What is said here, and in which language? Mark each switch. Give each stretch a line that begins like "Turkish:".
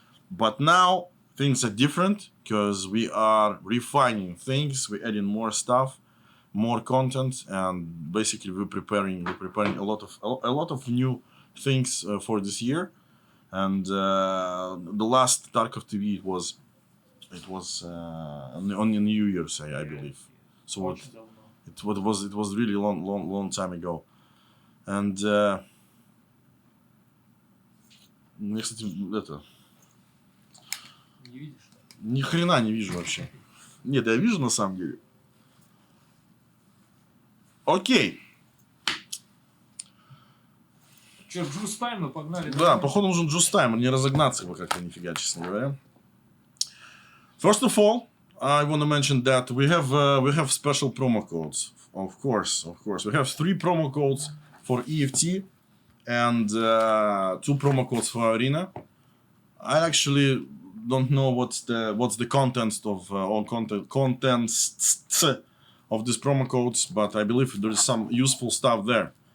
English: But now things are different because we are refining things, we're adding more stuff, more content, and basically we're preparing a lot of new things for this year. And the last TarkovTV it was on New Year's, I believe. So it was really long time ago. And
Russian: мне, кстати, это Не видишь? ни хрена не вижу вообще. Нет, я вижу на самом деле. Окей. Че, джуз тайм, мы погнали? Да, походу нужен джуз-тайм, не разогнаться его как-то нифига, честно говоря.
English: First of all, I want to mention that we have special promo codes. Of course. We have 3 promo codes for EFT and 2 promo codes for Arena. I actually don't know what's the contents of contents of these promo codes, but I believe there is some useful stuff there.